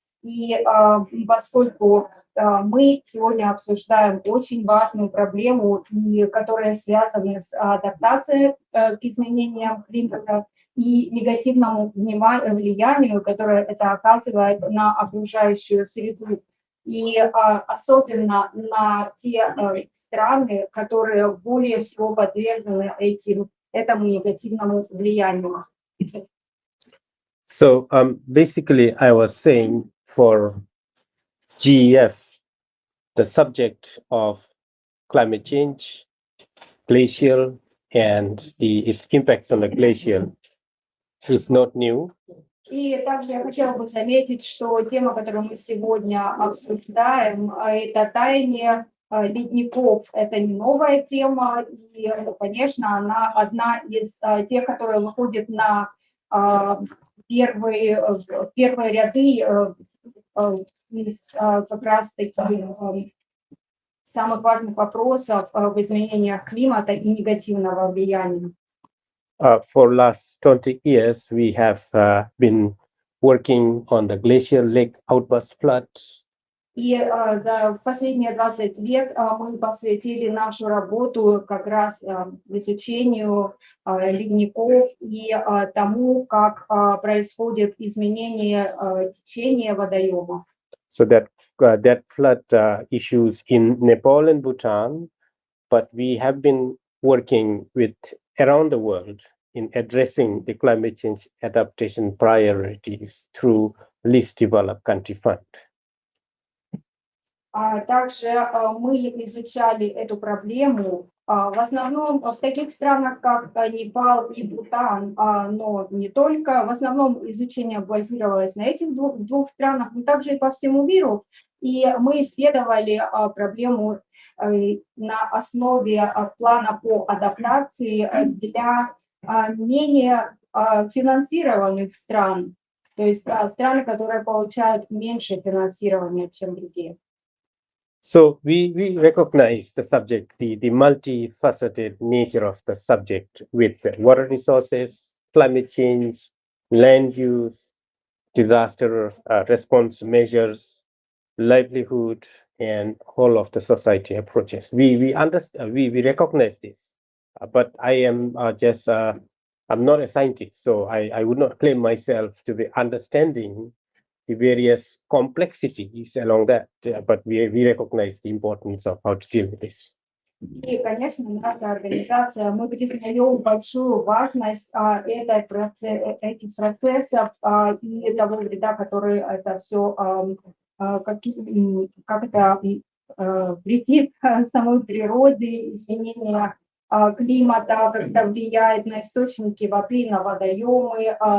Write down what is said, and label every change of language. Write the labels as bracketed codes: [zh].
[ru] И поскольку мы сегодня обсуждаем очень важную проблему, которая связана с адаптацией к изменениям климата и негативному влиянию, которое это оказывает на окружающую среду. И особенно на те страны, которые более всего подвержены этому негативному влиянию. [en] So basically, I was saying for GEF, the subject of climate change, glacial, and its impacts on the glacier is not new. [ru] И также я хотела бы заметить, что тема, которую мы сегодня обсуждаем, это таяние ледников. Это не новая тема, и, конечно, она одна из тех, которые выходит на первые ряды из как раз-таки самых важных вопросов в изменениях климата и негативного влияния. [en] For last 20 years, we have been working on the glacier lake outburst floods. [ru] И за последние 20 лет мы посвятили нашу работу как раз изучению ледников и тому, как происходит изменение течения водоема. [en] So that flood issues in Nepal and Bhutan, but we have been working with around the world in addressing the climate change adaptation priorities through least developed country fund. [ru] Также мы изучали эту проблему В основном в таких странах, как Непал и Бутан, но не только, в основном изучение базировалось на этих двух странах, но также и по всему миру. И мы исследовали проблему на основе плана по адаптации для менее финансированных стран, то есть страны, которые получают меньше финансирования, чем другие. [en] So we recognize the subject, the multifaceted nature of the subject with water resources, climate change, land use, disaster response measures, livelihood, and whole of the society approaches. We understand, we recognize this, but I am I'm not a scientist, so I would not claim myself to be understanding the various complexities along that, but we recognize the importance of how to deal with this. [ru] И, конечно, наша организация, мы признаем большую важность этих процессов и того вреда, который это все, как это вредит самой природе, изменение климата, как это влияет на источники воды, на водоемы,